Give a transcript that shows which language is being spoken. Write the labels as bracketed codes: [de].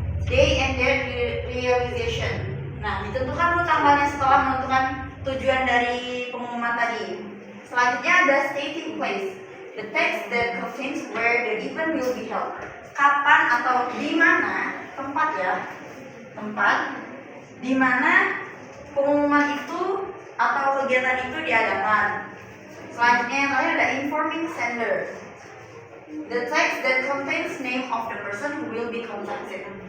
[en] Day and date realization. [id] Nah, ditentukan dulu tanggalnya setelah menentukan tujuan dari pengumuman tadi. Selanjutnya ada [en] stating place. The text that contains where the event will be held. [id] Kapan atau di mana, tempat ya. Tempat di mana pengumuman itu atau kegiatan itu diadakan. Selanjutnya yang terakhir ada [en] informing sender. The text that contains name of the person who will be contacted.